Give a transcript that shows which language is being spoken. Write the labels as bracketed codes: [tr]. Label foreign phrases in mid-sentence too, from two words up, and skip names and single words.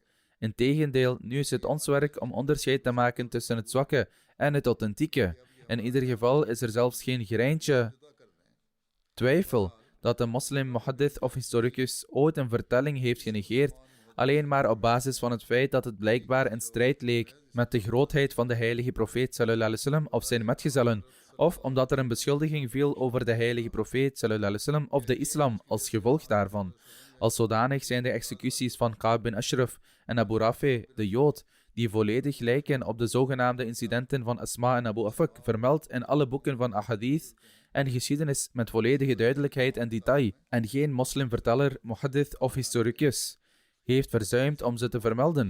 [nl] Integendeel, nu is het ons werk om onderscheid te maken tussen het zwakke en het authentieke. In ieder geval is er zelfs geen greintje twijfel dat een moslim, muhaddith of historicus ooit een vertelling heeft genegeerd alleen maar op basis van het feit dat het blijkbaar in strijd leek met de grootheid van de heilige profeet [ar] صلى الله عليه وسلم [nl] of zijn metgezellen, of omdat er een beschuldiging viel over de heilige profeet [ar] صلى الله عليه وسلم [nl] of de islam als gevolg daarvan. Als zodanig zijn de executies van Ka'b bin Ashraf en Abu Rafi, de Jood, die volledig lijken op de zogenaamde incidenten van Asma en Abu Afak, vermeld in alle boeken van ahadith en geschiedenis met volledige duidelijkheid en detail, en geen moslimverteller, muhaddith of historicus heeft verzuimd om ze te vermelden.